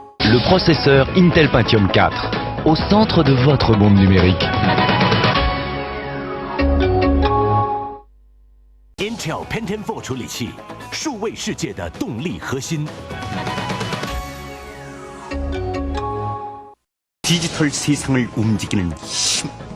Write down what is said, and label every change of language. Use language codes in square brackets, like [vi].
[fr] Le processeur Intel Pentium 4, au centre de votre monde numérique. [zh] Intel Pentium 4处理器，数位世界的动力核心。 [ko] 디지털 세상을 움직이는 힘.